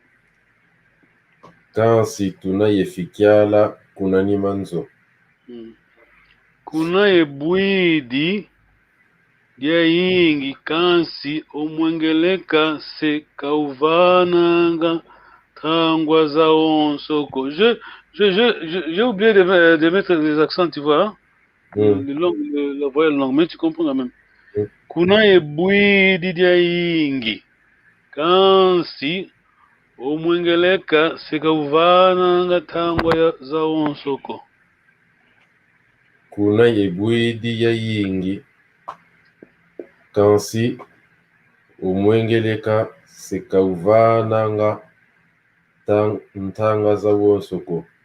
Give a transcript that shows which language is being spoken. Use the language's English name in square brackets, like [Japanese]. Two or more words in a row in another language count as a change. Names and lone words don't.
[Kongo] Kansi tunayefikiala kuna nimanzo. Kunaye bwidi dia yingi kansi omwengeleka se kauvananga tangwa za onsoko. [French] J'ai oublié de mettre les accents, tu vois. La voyelle longue, mais tu comprends quand même. [Kongo] Kunaye bwidi dia yingi kansi omwengeleka se kauvananga tangwa za onsoko. Kuna ebwidi ya yingi kansi omwengeleka sekauvananga ntanga za wonsoko.